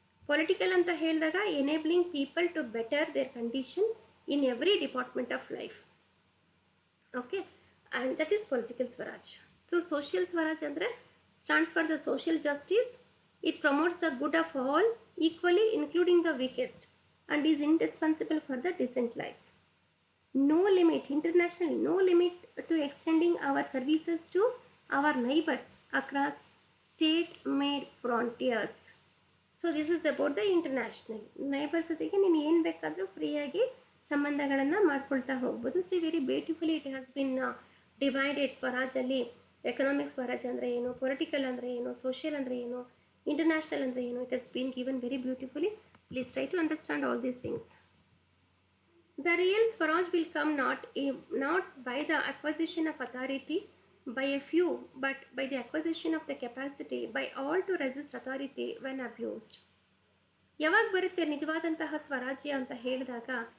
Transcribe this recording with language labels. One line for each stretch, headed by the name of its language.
English: political
Kannada: ಅಂತ ಹೇಳಿದಾಗ
English: Enabling people to better their condition in every department of life. Okay, and that is political swaraj. So social swaraj ಅಂದರೆ stands for the social justice. It promotes the good of all equally including the weakest and is indispensable for the decent life. No limit, internationally, no limit to extending our services to our neighbors across state-made frontiers. So this is about the international.
Kannada: Neighbours ಜೊತೆಗೆ ನೀನು ಏನು ಬೇಕಾದರೂ ಫ್ರೀಯಾಗಿ ಸಂಬಂಧಗಳನ್ನು ಮಾಡ್ಕೊಳ್ತಾ ಹೋಗ್ಬೋದು.
English: See very beautifully it has been divided.
Kannada: ಸ್ವರಾಜಲ್ಲಿ economic Swaraj ಅಂದರೆ ಏನು,
English: Political ಅಂದರೆ ಏನು, social ಅಂದರೆ ಏನು, ಇಂಟರ್ನ್ಯಾಷನಲ್ ಅಂದರೆ ಏನು, it has been given very beautifully. Please try to understand all these things. The real Swaraj will come not by the acquisition of authority by a few, but by the acquisition of the capacity by all to resist authority when abused.
Kannada: ಯಾವಾಗ ಬರುತ್ತೆ ನಿಜವಾದಂತಹ ಸ್ವರಾಜ್ಯ ಅಂತ ಹೇಳಿದಾಗ,